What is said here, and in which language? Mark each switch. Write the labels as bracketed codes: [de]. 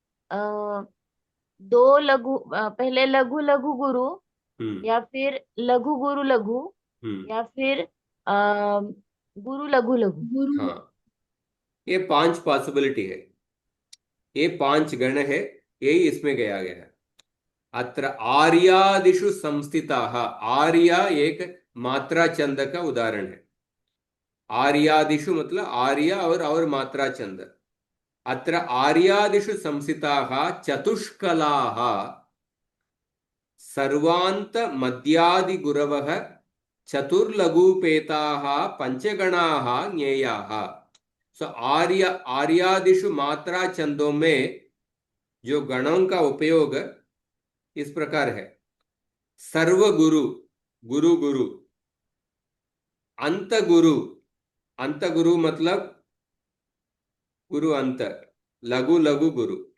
[hi] अ, 2 लघु पहले लघु लघु गुरु, हम्म। या फिर लघु गुरु लघु, हम्म। या फिर गुरु लघु लघु। गुरु हाँ, ये 5 पॉसिबिलिटी है। ये 5 गण है, यही इसमें गया गया है। [sa] अत्र आर्यादिषु संस्थिताः। [hi] आर्या एक मात्रा छंद का उदाहरण है। आर्यादिषु मतलब आर्या और मात्रा छंद। [sa] अत्र आर्यादिषु संस्थिताः चतुष्कलाः सर्वांत मध्यादि गुरवः चतुर्लघुपेताः पंचगणाः ज्ञेयाः। [hi] सो आर्यादिषु मात्रा छंदों में जो गणों का उपयोग इस प्रकार है। सर्वगुरु, गुरु गुरु। अंत गुरु, अंत गुरु मतलब गुरु अंत। लघु लघु गुरु।